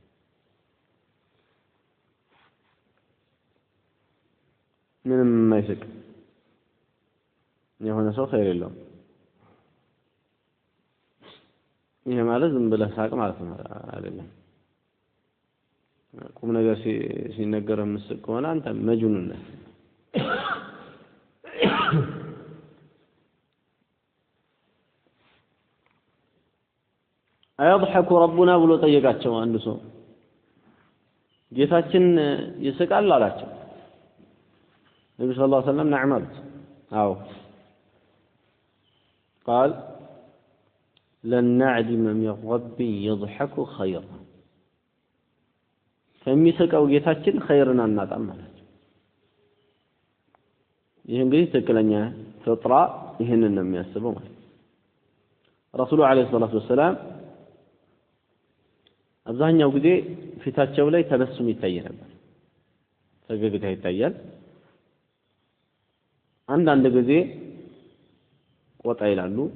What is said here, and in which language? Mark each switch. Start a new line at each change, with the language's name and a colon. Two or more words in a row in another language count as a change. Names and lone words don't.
Amharic: ምንም የማይስቅ የሆነ ሰው ኸይር የለውም ይሄ ማለት ዝም ብለህ ሳቅ ማለት ነው አይደለም ቁም ነገር ሲነገር ምስቅ ከሆነ አንተ መጅኑን ነህ
Arabic: أيضحك ربنا
Amharic: ብሎ ጠየቃቸው አንድ ሰው ጌታችን ይስቃል አላቸው ነብዩ
Arabic: صلى الله عليه وسلم نعم
Amharic: አሉት አዎ
Arabic: قال لن نعدم من رب يضحك خيرا
Amharic: ከሚስቀው ጌታችን ኸይርን አናጣም ማለት ይሄ እንግዲህ ትክክለኛ ፍጥራ ይህንን ነው የሚያስበው ማለት ረሱሉ
Arabic: عليه الصلاة والسلام
Amharic: አብዛኛው ጊዜ ፊታቸው ላይ ተበሱም ይታይ ነበር ፈገግታ ይታያል አንዳንድ ጊዜ ቆጣ ይላሉ